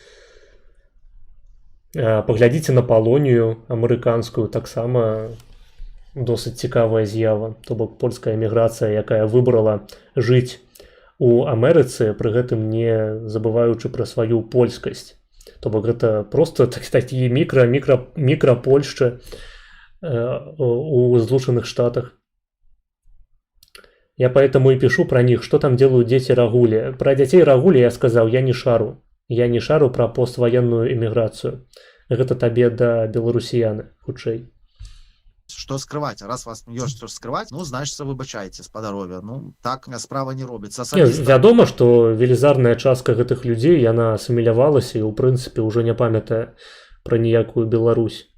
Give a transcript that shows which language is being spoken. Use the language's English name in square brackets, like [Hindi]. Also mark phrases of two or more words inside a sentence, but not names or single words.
[Belarusian] Паглядзіце на Палонію амерыканскую, таксама досыць цікавая з'ява. То бок польская эміграцыя, якая выбрала жыць у Амерыцы, пры гэтым не забываючы пра сваю польскасць. То бок гэта проста такія мікра-Польшчы у Злучаных Штатах. [Russian] Я поэтому и пишу про них, что там делают дети Рагули. Про детей Рагули я сказал, я не шару. Я не шару про поствоенную эміграцыю. [Belarusian] Гэта табе да беларусіяны, хутчэй. Што скрываць? Раз вас ёсць што скрываць, ну, значыцца, выбачайце, спадарове. Ну, так справа не робіцца. Вядома, што велізарная частка гэтых людзей, яна асімілявалася і, ў прынцыпе, ўжо не памятае пра ніякую Беларусь.